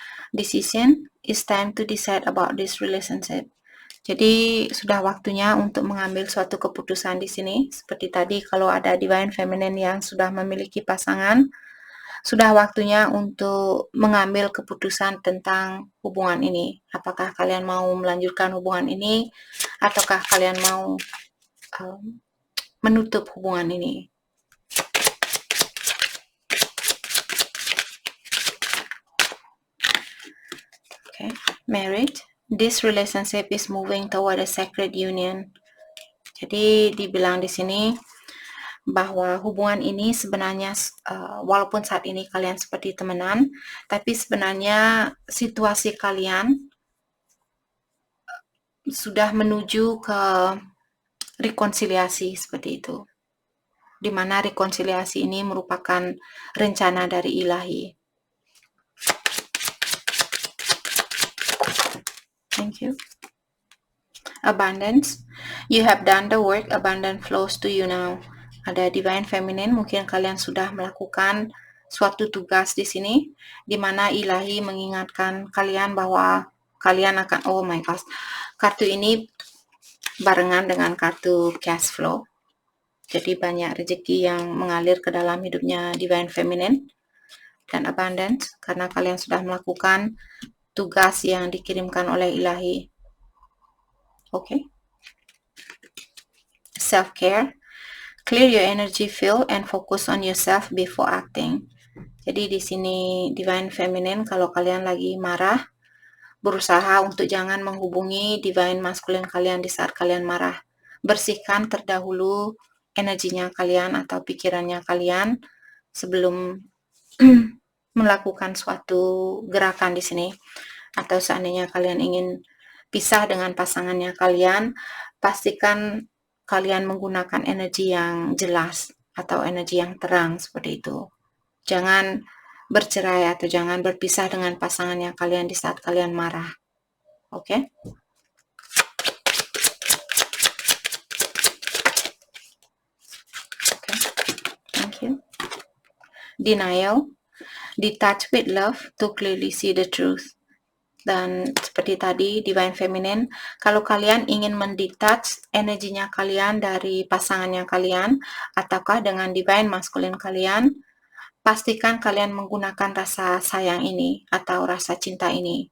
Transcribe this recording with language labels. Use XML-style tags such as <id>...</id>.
<en>Decision is time to decide about this relationship.</en> <id>Jadi sudah waktunya untuk mengambil suatu keputusan di sini. Seperti tadi kalau ada divine feminine yang sudah memiliki pasangan, sudah waktunya untuk mengambil keputusan tentang hubungan ini. Apakah kalian mau melanjutkan hubungan ini ataukah kalian mau menutup hubungan ini.</id> <en>Okay, married. This relationship is moving toward a sacred union.</en> <id>Jadi dibilang di sini bahwa hubungan ini sebenarnya walaupun saat ini kalian seperti temenan, tapi sebenarnya situasi kalian sudah menuju ke rekonsiliasi seperti itu. Di mana rekonsiliasi ini merupakan rencana dari ilahi.</id> <en>Thank you. Abundance. You have done the work, abundance flows to you now.</en> <id>Ada divine feminine, mungkin kalian sudah melakukan suatu tugas di sini, di mana ilahi mengingatkan kalian bahwa kalian akan,</id> <en>oh my gosh,</en> <id>kartu ini barengan dengan kartu cash flow. Jadi banyak rezeki yang mengalir ke dalam hidupnya Divine Feminine dan abundance karena kalian sudah melakukan tugas yang dikirimkan oleh ilahi.</id> <en>Okay. Self-care. Clear your energy field and focus on yourself before acting.</en> <id>Jadi di sini Divine Feminine, kalau kalian lagi marah, berusaha untuk jangan menghubungi Divine Masculine kalian di saat kalian marah. Bersihkan terdahulu energinya kalian atau pikirannya kalian sebelum melakukan suatu gerakan di sini. Atau seandainya kalian ingin pisah dengan pasangannya kalian, pastikan kalian menggunakan energi yang jelas atau energi yang terang seperti itu. Jangan bercerai atau jangan berpisah dengan pasangannya kalian di saat kalian marah. Oke?</id> <en>Okay. Thank you. Denial. Detach with love to clearly see the truth.</en> <id>Dan seperti tadi Divine Feminine, kalau kalian ingin mendetach energinya kalian dari pasangannya kalian ataukah dengan Divine Masculine kalian, pastikan kalian menggunakan rasa sayang ini atau rasa cinta ini.</id>